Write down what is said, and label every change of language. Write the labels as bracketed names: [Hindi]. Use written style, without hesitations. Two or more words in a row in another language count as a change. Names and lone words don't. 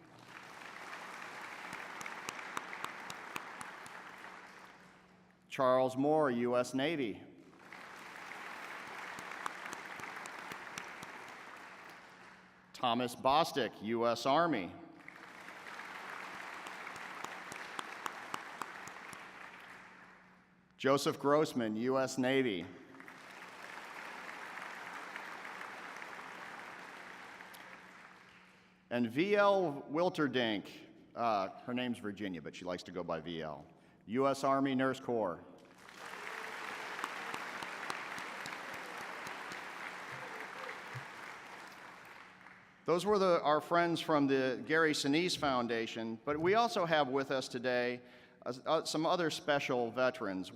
[English] Charles Moore, U.S. Navy. Thomas Bostick, U.S. Army. Joseph Grossman, U.S. Navy. And V.L. Wilterdink, her name's Virginia, but she likes to go by V.L., U.S. Army Nurse Corps. Those were our friends from the Gary Sinise Foundation, but we also have with us today some other special veterans.